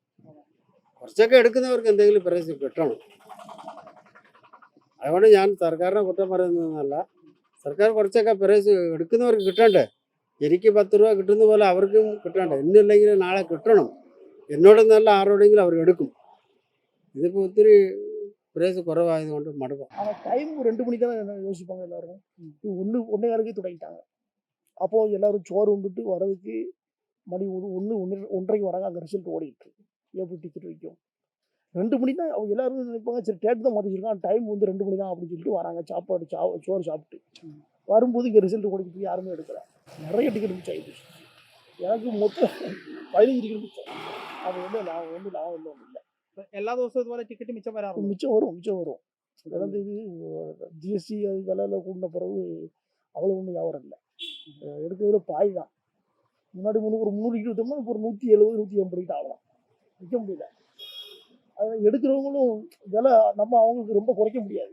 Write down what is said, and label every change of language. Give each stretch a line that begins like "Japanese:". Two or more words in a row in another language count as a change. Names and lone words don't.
Malayalam: കുറച്ചൊക്കെ എടുക്കുന്നവർക്ക് എന്തെങ്കിലും പ്രൈസ് കിട്ടണം. അതുകൊണ്ട് ഞാൻ സർക്കാരിനെ കുറ്റം പറയുന്നതെന്നല്ല. സർക്കാർ കുറച്ചൊക്കെ പ്രൈസ് എടുക്കുന്നവർക്ക് കിട്ടണ്ടേ? എനിക്ക് 10 രൂപ കിട്ടുന്ന പോലെ അവർക്കും കിട്ടണ്ടേ? ഇന്നില്ലെങ്കിൽ നാളെ കിട്ടണം. എന്നോടൊന്നല്ല ആരോടെങ്കിലും അവർ എടുക്കും. ഇതിപ്പോൾ ഒത്തിരി പ്രൈസ് കുറവായതുകൊണ്ട് மடுப்போம்.
Tamil: ஆனால் டைம் 2 மணிக்கு தான் யோசிப்பாங்க எல்லாரும். 1:15க்கு தொடங்கிட்டாங்க. அப்போது எல்லோரும் சோறு உண்டுட்டு வரதுக்கு மணி 1:30க்கு வராங்க. அங்கே ரிசல்ட் ஓடிட்டு இருக்கு. எப்படி டிக்கெட் வைக்கும்? 2 மணி தான் அவங்க எல்லாரும் நினைப்பாங்க. சரி டேட் தான் மாற்றி வச்சிருக்காங்க, டைம் 2 மணி தான் அப்படின்னு சொல்லிட்டு வராங்க. சோறு சாப்பிட்டு வரும்போது இங்கே ரிசல்ட் ஓடிக்கிட்டு யாருமே எடுக்கல. நிறைய டிக்கெட் மிச்சம் ஆகிடுச்சு. எனக்கு மொத்தம் 15 டிக்கெட் மிச்சம். அது வந்து லாபம் ஒன்றும் இல்லை.
Malayalam: എല്ലാ ദിവസവും ഇതുപോലെ ടിക്കറ്റ് മിച്ചം വരാറുണ്ട്?
Tamil: மிச்சம் வரும். அதாவது இது GST அது விலையில் கூடின பிறகு அவ்வளோ ஒன்றும் வியாபாரம் இல்லை. எடுக்கிறதுல பாய் தான். முன்னாடி ஒரு 300 டிக்கெட் விட்டோம்னா இப்போ ஒரு 170, 180 டிக்கெட் ஆகலாம். விற்க முடியல. அதை எடுக்கிறவங்களும் விலை நம்ம அவங்களுக்கு ரொம்ப குறைக்க முடியாது.